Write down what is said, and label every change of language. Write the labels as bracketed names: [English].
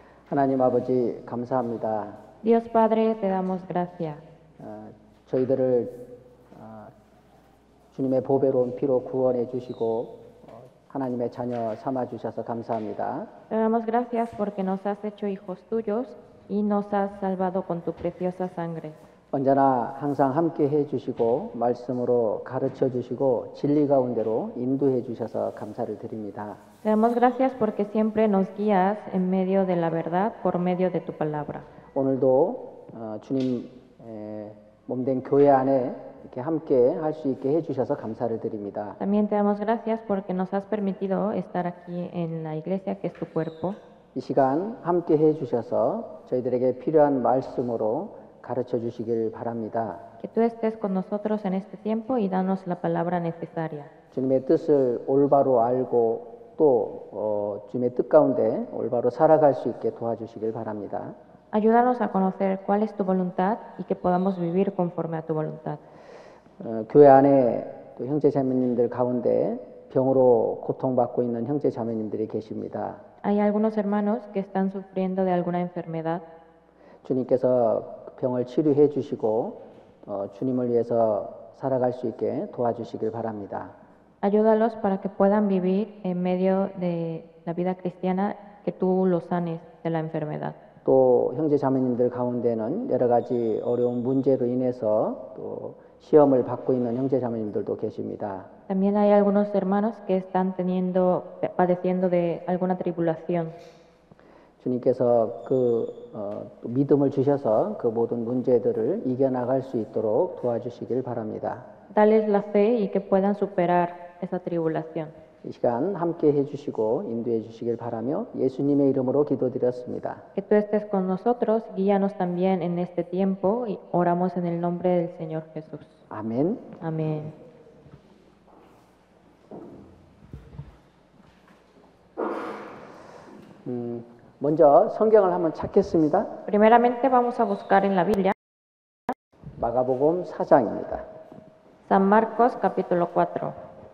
[Korean] 하나님 아버지 감사합니다. [Spanish] Dios Padre, te damos gracias. [Korean] 저희들을 주님의 보배로운 피로 구원해 주시고 하나님의 자녀 삼아 주셔서 감사합니다. [Spanish] Te damos gracias porque nos has hecho hijos tuyos y nos has salvado con tu preciosa sangre. [Korean] 언제나 항상 함께 해 주시고 말씀으로 가르쳐 주시고 진리 가운데로 인도해 주셔서 감사를 드립니다. [Spanish] Te damos gracias porque siempre nos guías en medio de la verdad por medio de tu palabra. [Korean] 오늘도 주님 몸된 교회 안에 이렇게 함께 할 수 있게 해 주셔서 감사를 드립니다. [Spanish] También te damos gracias porque nos has permitido estar aquí en la iglesia que es tu cuerpo. [Korean] 이 시간 함께 해 주셔서 저희들에게 필요한 말씀으로 가르쳐 주시길 바랍니다. [Spanish] Que tú estés con nosotros en este tiempo y danos la palabra necesaria. [Korean] 주님의 뜻을 올바로 알고 또 주님의 뜻 가운데 올바로 살아갈 수 있게 도와주시길 바랍니다. [Spanish] Ayúdanos a conocer cuál es tu voluntad y que podamos vivir conforme a tu voluntad. [Korean] 교회 안에 또 형제 자매님들 가운데 병으로 고통받고 있는 형제 자매님들이 계십니다. [Spanish] Hay algunos hermanos que están sufriendo de alguna enfermedad. [Korean] 주님께서 병을 치료해 주시고 주님을 위해서 살아갈 수 있게 도와주시길 바랍니다. [Spanish] Ayúdalos para que puedan vivir en medio de la vida cristiana, que tú los sanes de la enfermedad. [Korean] 또 형제 자매님들 가운데는 여러 가지 어려운 문제로 인해서 또 시험을 받고 있는 형제 자매님들도 계십니다. [Spanish] También hay algunos hermanos que están padeciendo de alguna tribulación. [Korean] 주님께서 또 믿음을 주셔서 그 모든 문제들을 이겨나갈 수 있도록 도와주시길 바랍니다. [Spanish] Dales la fe y que puedan superar esa tribulación. [Korean] 이 시간 함께 해주시고 인도해 주시길 바라며 예수님의 이름으로 기도드렸습니다. [Spanish] Que tú estés con nosotros, guíanos también en este tiempo y oramos en el nombre del Señor Jesús. [Korean] 아멘. [Spanish] Amén. [Korean] 먼저 성경을 한번 찾겠습니다. [Spanish] Primeramente vamos a buscar en la Biblia [Korean] 마가복음 4장입니다. [Spanish] San Marcos capítulo 4.